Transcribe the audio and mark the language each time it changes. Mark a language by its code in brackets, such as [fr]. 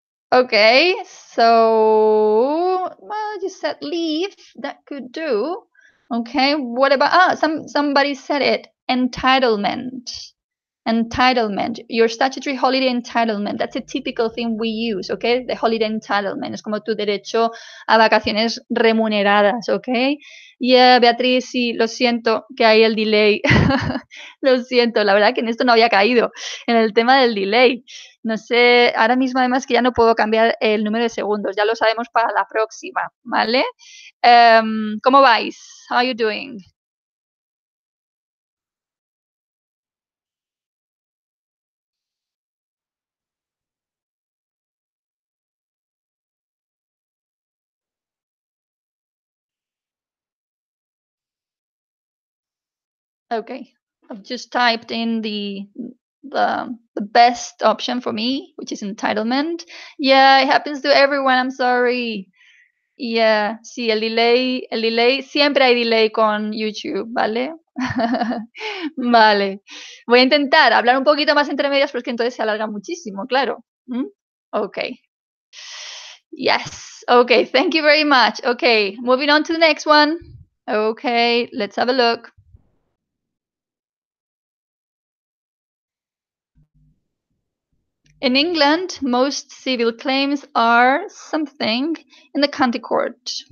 [en] Okay, so well, you said leave. That could do. Okay, what about somebody said it. Entitlement. Entitlement. Your statutory holiday entitlement. That's a typical thing we use, okay? The holiday entitlement. [es] Es como tu derecho a vacaciones remuneradas, okay? Yeah, Beatriz, sí, lo siento que hay el delay. Lo siento, la verdad que en esto no había caído, en el tema del delay. No sé, ahora mismo además que ya no puedo cambiar el número de segundos, ya lo sabemos para la próxima, ¿vale? ¿Cómo vais? [en] How are you doing? Okay, I've just typed in the best option for me, which is entitlement. Yeah, it happens to everyone. I'm sorry. [es] Yeah, sí, el delay, siempre hay delay con YouTube, ¿vale? Vale. Voy a intentar hablar un poquito más entre medias, porque entonces se alarga muchísimo, claro. [en] Okay. Yes. Okay, thank you very much. Okay, moving on to the next one. Okay, let's have a look. In England, most civil claims are something in the county court.